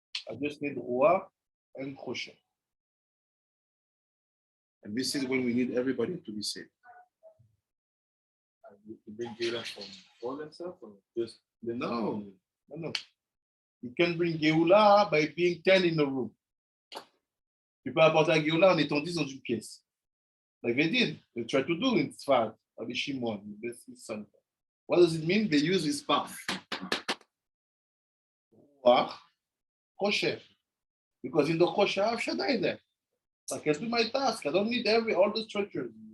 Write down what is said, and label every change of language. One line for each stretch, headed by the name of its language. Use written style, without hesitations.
English: I just need Ruach and Chosher. And this is when we need everybody to be saved. You bring Geulah from for themselves or just No. You can bring Geulah by being 10 in a room.
French: Tu peux apporter la Geulah en étant 10 dans une pièce.
English: Like they did. They tried to do in Tzfat, Rabbi Shimon, his son. What does it mean? They use his path. Chosher. Because in the kosher, I have Shaddai there. So I can do my task. I don't need all the structures.